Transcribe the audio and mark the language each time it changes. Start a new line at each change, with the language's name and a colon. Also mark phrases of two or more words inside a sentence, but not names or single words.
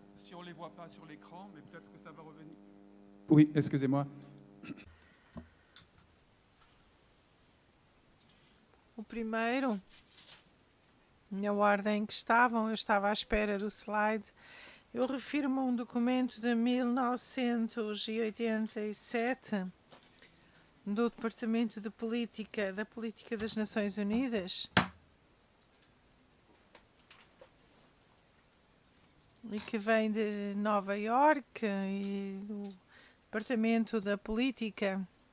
French: si on les voit pas sur l'écran, mais peut-être que ça va revenir. Oui, excusez-moi.
Portuguese: O primeiro, na ordem que estavam, eu estava à espera do slide. Eu refiro-me a um documento de 1987 do Departamento de Política da Política das Nações Unidas e que vem de Nova Iorque e do Departamento da Política.